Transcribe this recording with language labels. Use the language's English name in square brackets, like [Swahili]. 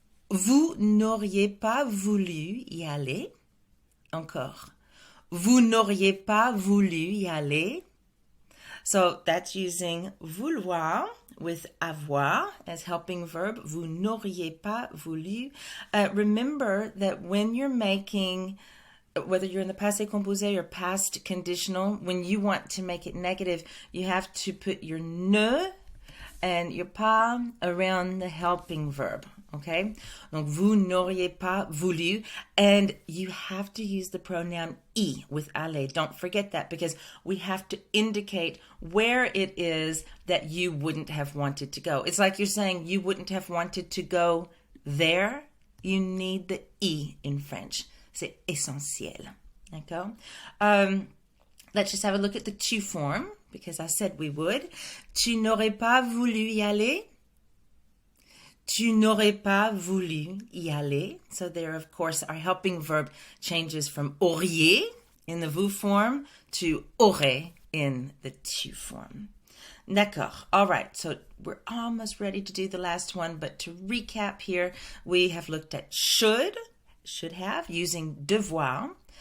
[French] Vous n'auriez pas voulu y aller. Encore. Vous n'auriez pas voulu y aller. [English] So that's using vouloir with avoir as helping verb. [French] Vous n'auriez pas voulu. [English] Remember that when you're making, whether you're in the passé composé or past conditional, when you want to make it negative, you have to put your ne and your pas around the helping verb. Okay? [French] Donc, vous n'auriez pas voulu. [English] And you have to use the pronoun I with aller. Don't forget that, because we have to indicate where it is that you wouldn't have wanted to go. It's like you're saying you wouldn't have wanted to go there. You need the I in French. [French] C'est essentiel. D'accord? [English] Let's just have a look at the tu form, because I said we would. [French] Tu n'aurais pas voulu y aller. Tu n'aurais pas voulu y aller. [English] So there, of course, our helping verb changes from auriez in the vous form to aurait in the tu form. [French] D'accord. [English] All right. So we're almost ready to do the last one. But to recap here, we have looked at should have, using devoir.